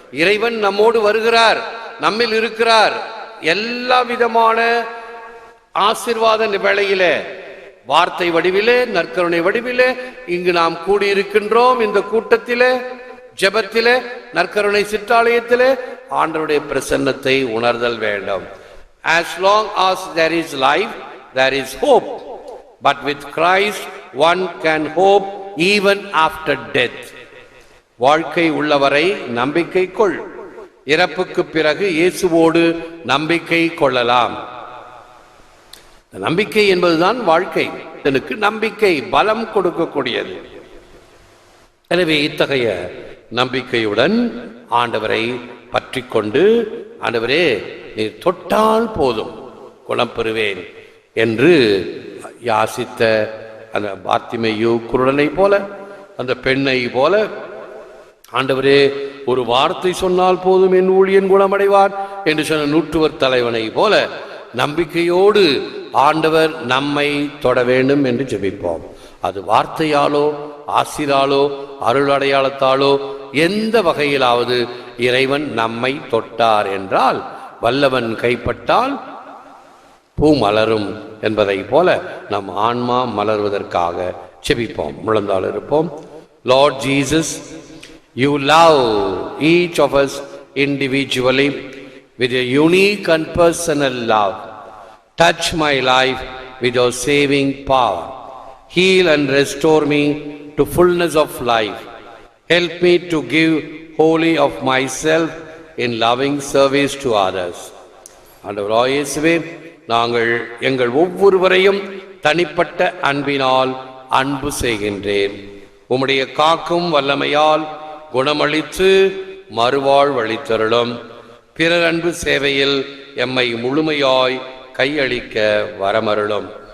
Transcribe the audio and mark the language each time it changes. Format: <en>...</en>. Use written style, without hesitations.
<ta>இறைவன் நம்மோடு வருகிறார், நம்மில் இருக்கிறார். எல்லா விதமான ஆசீர்வாத வேளையிலே, வார்த்தை வடிவிலே, நற்கருணை வடிவிலே இங்கு நாம் கூடியிருக்கின்றோம். இந்த கூட்டத்திலே, ஜெபத்திலே, நற்கருணை சிற்றாலயத்திலே ஆண்டவருடைய பிரசன்னத்தை உணர்தல் வேண்டும்.</ta> <en>As long as there is life, there is hope. But with Christ, one can hope even after death.</en> <ta>வாழ்க்கை உள்ளவரை நம்பிக்கை கொள், இறப்புக்கு பிறகு இயேசுவோடு நம்பிக்கை கொள்ளலாம். நம்பிக்கை என்பதுதான் வாழ்க்கை. எனக்கு நம்பிக்கை பலம் கொடுக்கக்கூடியது. எனவே இத்தகைய நம்பிக்கையுடன் ஆண்டவரை பற்றி கொண்டு, ஆண்டவரே நீர் தொட்டால் போதும் குணம் பெறுவேன் என்று யாசித்த அந்த பார்த்திமேயு குருடனை போல, அந்த பெண்ணை போல, ஆண்டவரே ஒரு வார்த்தை சொன்னால் போதும் என் ஊழியன் குணமடைவார் என்று சொன்ன நூற்றுவர் தலைவனை போல நம்பிக்கையோடு ஆண்டவர் நம்மை தொட வேண்டும் என்று ஜெபிப்போம். அது வார்த்தையாலோ ஆசிராலோ அருள் அடையாளத்தாலோ எந்த வகையிலாவது இறைவன் நம்மை தொட்டார் என்றால், வல்லவன் கைப்பட்டால் பூ மலரும் என்பதை போல நம் ஆன்மா மலர்வதற்காக ஜெபிப்போம். முழந்தாள் இருப்போம்.</ta> <en>Lord Jesus, you love each of us individually with a unique and personal love. Touch my life with your saving power. Heal and restore me to fullness of life. Help me to give wholly of myself in loving service to others.</en> <ta>ஆண்டவராகிய இயேசுவே, நாங்கள் எங்கள் ஒவ்வொருவரையும் தனிப்பட்ட அன்பினால் அன்பு செய்கின்றேன். உம்முடைய காக்கும் வல்லமையால் குணமளித்து மறுவாழ்வளித்தருளும். பிறர் அன்பு சேவையில் எம்மை முழுமையாய் கையளிக்க வரமருளும்.</ta>